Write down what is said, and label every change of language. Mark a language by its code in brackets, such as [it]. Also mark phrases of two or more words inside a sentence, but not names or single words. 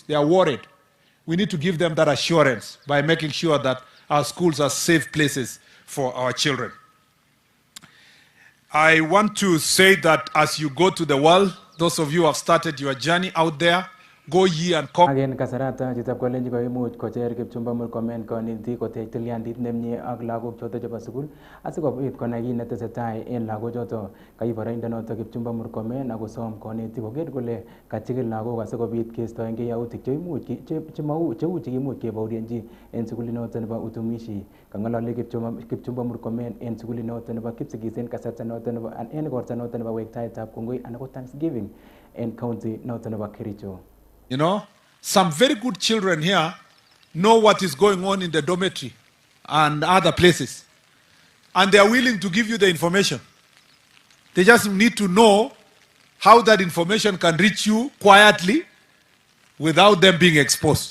[en] They are worried. We need to give them that assurance by making sure that our schools are safe places for our children. I want to say that as you go to the world, those of you who have started your journey out there, go ye and come. Again, [kln] kasarata chitab Kalenjin koimuch kocher Kipchumba Murkomen konetik kotech tilyandit nemie ak lagok choto chebo sukul asikobit konai kit netesetai en lagok choto. Kai boroindo noto Kipchumba Murkomen akosom konetik koker kole kachikil lagok asikobit keistoengei yautik cheu chekimuch kebaurienchi en sukulit noto nebo Utumishi. Kang'ololi Kipchumba Murkomen en sukulit noto nebo Kipsigis en kasarta noto nebo en igorta noto nebo wektaetab kongoi anan ko Thanksgiving en county noto nebo Kericho. [en] You know, some very good children here know what is going on in the dormitory and other places. And they are willing to give you the information. They just need to know how that information can reach you quietly without them being exposed.